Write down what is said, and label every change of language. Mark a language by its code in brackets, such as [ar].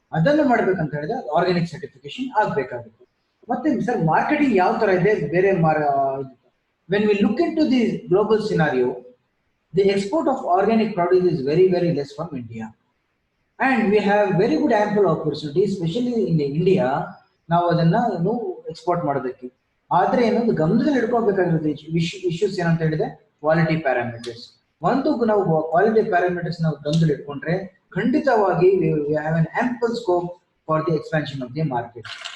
[kn] ಅದನ್ನು ಮಾಡ್ಬೇಕಂತ ಹೇಳಿದ್ರೆ ಆರ್ಗ್ಯಾನಿಕ್ ಸರ್ಟಿಫಿಕೇಶನ್ ಆಗ್ಬೇಕಾಗುತ್ತೆ. ಮತ್ತೆ ಸರ್ ಮಾರ್ಕೆಟಿಂಗ್ ಯಾವ ತರ ಇದೆ ಬೇರೆ [en] When we look into the global scenario, the export of organic produce is very, very less from India. and we have very good ample opportunity, especially in India. [kn] ನಾವು ಅದನ್ನ ಏನು export ಮಾಡೋದಕ್ಕೆ. ಆದ್ರೆ ಏನೊಂದು ಗಮನದಲ್ಲಿ ಇಟ್ಕೋಬೇಕಾಗಿರೋದು ಇಶ್ಯೂಸ್ ಏನಂತ ಹೇಳಿದ್ರೆ quality parameters. ಒಂದು ನಾವು ಕ್ವಾಲಿಟಿ ಪ್ಯಾರಾಮೀಟರ್ಸ್ ನಾವು ಗಮನದಲ್ಲಿ ಇಟ್ಕೊಂಡ್ರೆ ಖಂಡಿತವಾಗಿ [en] we have an ample scope for the expansion of the market.